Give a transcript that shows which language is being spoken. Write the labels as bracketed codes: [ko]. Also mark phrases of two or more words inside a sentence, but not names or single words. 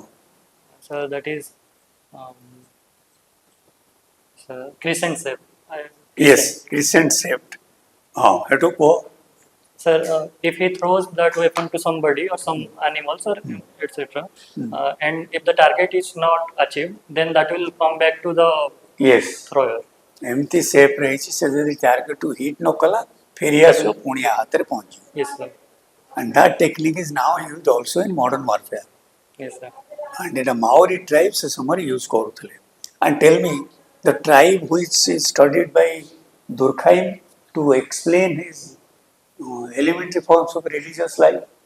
[en] sir, that is sir, crescent shape. Yes, crescent shaped. Hetu ko. Sir, if he throws that weapon to somebody or some animals or etc., and if the target is not achieved, then that will come back to the Yes. thrower. [or] ଏମିତି ସେପ୍ ରହିଛି ସେ ଯଦି ଟାର୍ଗେଟକୁ ହିଟ୍ ନ କଲା ଫେରି ଆସିବ ପୁଣି ଆ ହାତରେ ପହଞ୍ଚିବ. [en] Yes, sir. And that technique is now used also in modern warfare. Yes, sir. And in a Maori tribe [or] ସେ ସମୟରେ [en] use କରୁଥିଲେ. And tell me, the tribe which is studied by Durkheim to explain his elementary forms of religious life.